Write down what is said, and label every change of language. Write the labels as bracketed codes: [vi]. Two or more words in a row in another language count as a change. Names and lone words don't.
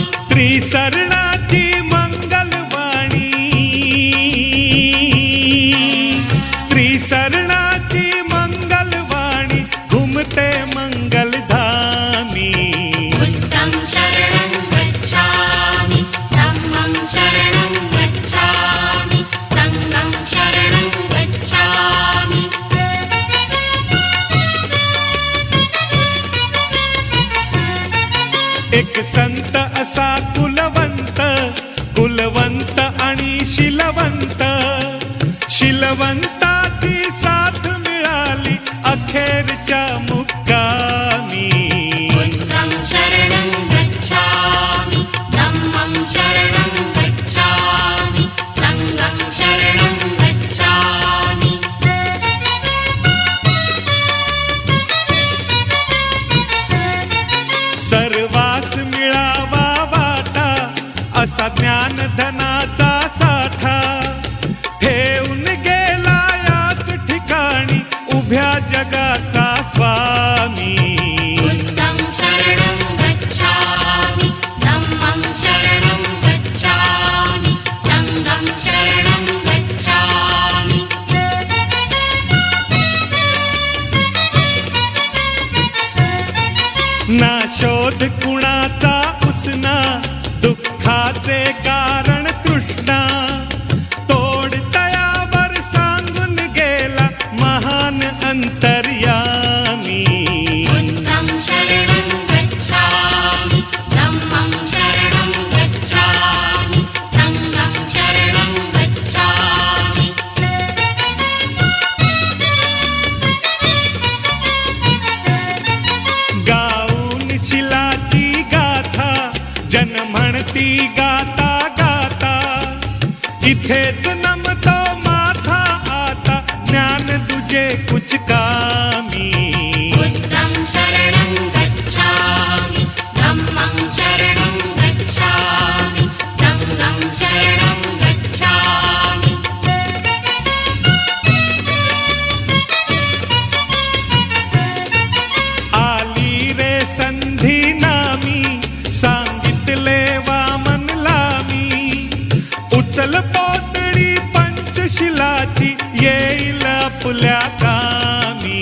[mr] त्रिसरणाची मंगलवाणी, त्रिसरण घुमते मंगलधामी। [pi] बुद्धं शरणं गच्छामि, धम्मं शरणं गच्छामि, संघं शरणं गच्छामि। [mr] एक संत असा कुलवंत, कुलवंत आणि शिलवंत, शिलवंताची साथ मिळाली अखेरच्या मुक्कामी. [pi] बुद्धं शरणं गच्छामि, धम्मं शरणं गच्छामि, संघं शरणं गच्छामि. [mr] सर्वास मिळावा वाटा असा ज्ञानधनाचा साठा, ठेवून गेला याच ठिकाणी उभ्या जगाचा स्वामी. [pi] बुद्धं शरणं गच्छामि, धम्मं शरणं गच्छामि, संघं शरणं गच्छामि. [mr] ना शोध कुणाचा उसना, दुःखाचे कारण तृष्णा, तोड तयावर सांगून गेला महान अंतर्यामी. [pi] बुद्धं शरणं गच्छामि, धम्मं शरणं गच्छामि, संघं शरणं गच्छामि. [mr] गाऊन शिलाची गाथा जन म्हणती गाता गाता, इथेच नमतो माथा आता ज्ञान तुझे कुछ कामी. [pi] बुद्धं शरणं गच्छामि, धम्मं शरणं गच्छामि, संघं शरणं गच्छामि. [mr] आली रे संधी नामी, सांगितले वामनला मी, उचल पोतडी पंचशिलाची येईल आपल्या कामी.